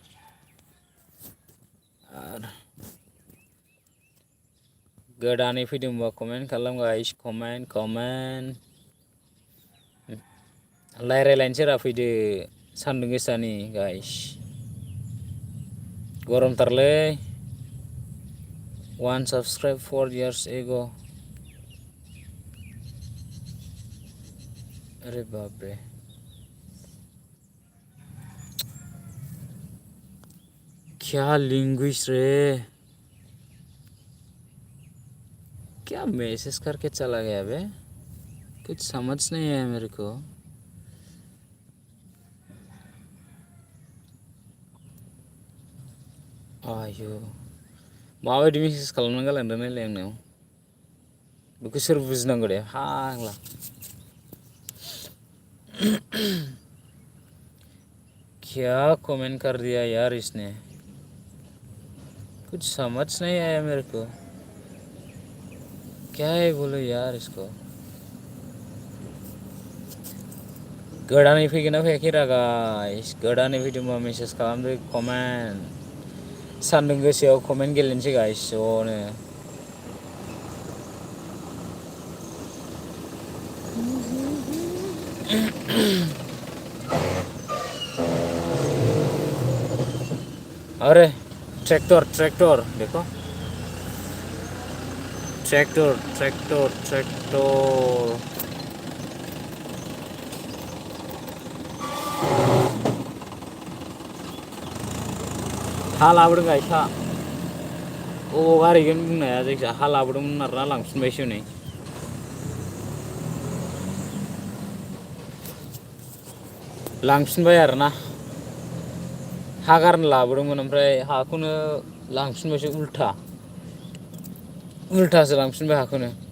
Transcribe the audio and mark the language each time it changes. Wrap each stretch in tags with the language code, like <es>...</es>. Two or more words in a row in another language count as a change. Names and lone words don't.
<brx>गोदानै फैदोंबा कमेन्ट खालाम गाइस, कमेन्ट। रायलायनोसै रा फैदो, सान्दुं गोसानि गाइस।</brx> <en>गरमथारलै। 1 subscribe 4 years ago।</en> <hi>अरे बाप रे, क्या लैंग्वेज रे, क्या मैसेज करके चला गया बे, कुछ समझ नहीं आया मेरे को।</hi> <brx>आयो, माबायदि मेसेज खालामना गालांदों नायलाय आंनाव, बेखौ सोर बुजिनांगौ दे फाग्ला।</brx> <hi>क्या कमेंट कर दिया यार इसने, कुछ समझ नहीं आया मेरे को, क्या है बोलो यार इसको।</hi> <brx>गोदानै फैगोन ना फैयाखै रा गाइस, गोदानै फैदोंबा मेसेज खालामदो, कमेन्ट। सान्दुं गोसायाव कमेन्ट गेलेनोसै गाइस ज'नो।</brx> <hi>अरे ट्रैक्टर देखो, ट्रैक्टर।</hi> <brx>हा लाबोदों गाइस, हा अबाव गारहैगोन बुंनाया, जायखिया हा लाबोदोंमोन आरोना, लांफिनबायसो नै। लांफिनबाय आरोना, हा गारनो लाबोदोंमोन ओमफ्राय हाखौनो लांफिनबायसो उल्थासो लांफिनबाय हाखौनो।</brx>